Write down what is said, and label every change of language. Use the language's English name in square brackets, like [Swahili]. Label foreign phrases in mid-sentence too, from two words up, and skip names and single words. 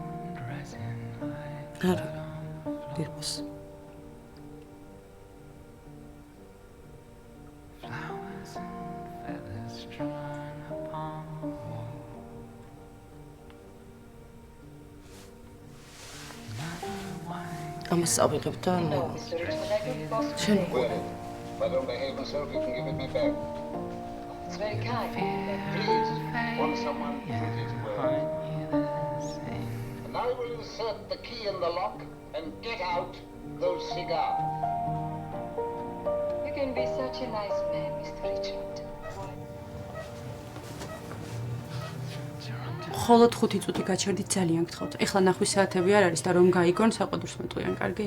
[Georgian] არა. დირბოს. ამას ავიღებ და [English] No, Mr. Richard, I could possibly. [Georgian] შენ [English] Will it? If I don't behave myself, you can give it me back. It's very kind. Please. Want someone pretty to wear. And I will insert the key in the lock and get out those cigars. You can be such a nice man, Mr. Richard. [Georgian] მხოლოდ 5 წუთი გაჩერდით ძალიან გთხოვთ. ეხლა ნახვის საათები არ არის და რომ გაიგონ საყვედურს მეტყვიან, კარგი?